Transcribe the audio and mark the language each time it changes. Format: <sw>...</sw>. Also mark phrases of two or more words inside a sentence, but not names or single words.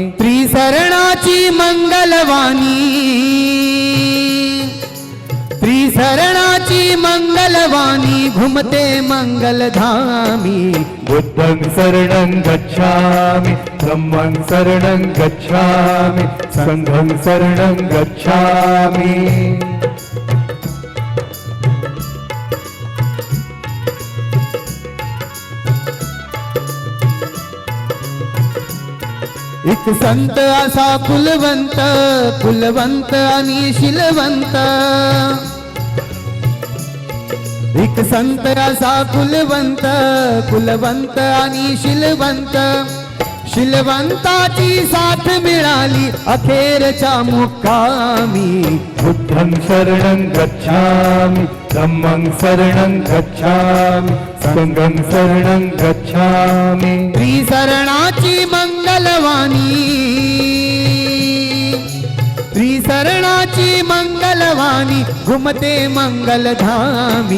<mr>त्रिशरणाची मंगलवाणी, त्रिशरणाची मंगलवाणी घुमते मंगलधामी।</mr> <pi>बुद्धं शरणं गच्छामि धम्मं शरणं गच्छामि संघं शरणं गच्छामि।</pi> <mr>एक संत असा कुलवंत, कुलवंत आणि शीलवंत। एक संत असा कुलवंत, कुलवंत आणि शीलवंत। शिलवंताची साथ मिळाली अखेरच्या मुक्कामी</mr> <pi>बुद्धं शरणं गच्छामि धम्मं शरणं गच्छामि संघं शरणं गच्छामि</pi> <mr>त्रिशरणाची मंगलवाणी त्रिशरणाची मंगलवाणी घुमते मंगलधामी</mr>